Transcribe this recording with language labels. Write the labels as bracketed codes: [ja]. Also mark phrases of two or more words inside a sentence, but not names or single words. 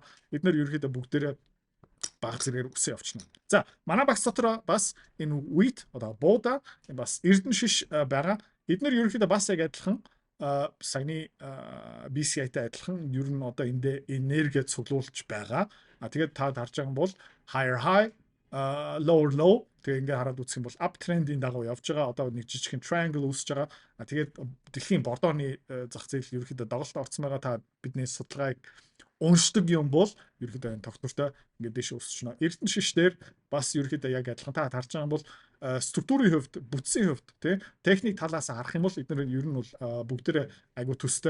[mn] Бид нэр ерөөхдөө бүгдээрээ баг зэрэгээр өсөө явчихна. За, манай багц дотор бас энэ wheat одоо буудаа бас эрдэн шиш байгаа. Эдгээр ерөөхдөө бас яг адилхан саяны BCI-тай адилхан ер нь одоо эндээ энерги цуглуулж байгаа. Тэгээд та харж байгаа бол [en] higher high, lower low [mn] тэгээ ингээ хараад үзэх юм бол uptrend-ийн дагуу явж байгаа. Одоо нэг жижигхэн triangle үүсэж байгаа. Тэгээд дэлхийн бордооны зах зээл ерөөхдөө доголд орсон байгаа. Та бидний судалгааг уншдаг юм бол ерөөхдөө энэ тогтвортой ингээд дэше өсчихнө. Эрдэнэ шиш дээр бас ерөөхдөө яг адилхан та харж байгаа юм бол структурын хувьд, бүтцийн хувьд тий техник талаас харах юм бол эдгээр ер нь бол бүгдээрээ айгу төстэй.